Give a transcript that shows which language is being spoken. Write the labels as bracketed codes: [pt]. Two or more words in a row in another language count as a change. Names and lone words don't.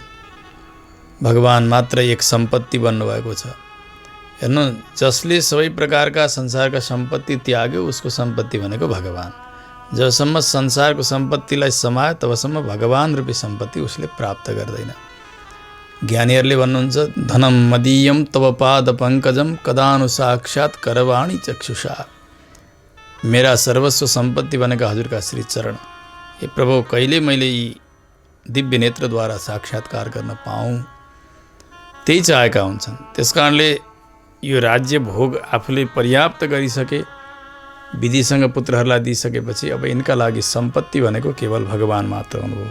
[ne] भगवान मात्र एक सम्पत्ति बन्नुभएको छ। हेर्नु, जसले सबै प्रकारका संसारका सम्पत्ति त्याग्यो उसको सम्पत्ति भनेको भगवान। जबसम्म संसारको सम्पत्तिलाई समायो तबसम्म भगवान रूपी सम्पत्ति उसले प्राप्त गर्दैन। ज्ञानीहरूले भन्नुहुन्छ, [sa] धनम मदीयम तव पाद पङ्कजम कदानु साक्षात् करवाणी चक्षुषा। [ne] मेरा सर्वस्व सम्पत्ति भनेका हजुरका श्री चरण। हे प्रभु, कहिले मैले यी दिव्य नेत्रद्वारा साक्षात्कार गर्न पाऊँ, त्यही चाहेका हुन्छन्। त्यसकारणले यो राज्य भोग आफूले पर्याप्त गरिसके, विधिसँग पुत्रहरूलाई दिइसकेपछि अब यिनका लागि सम्पत्ति भनेको केवल भगवान मात्र हुनुभयो।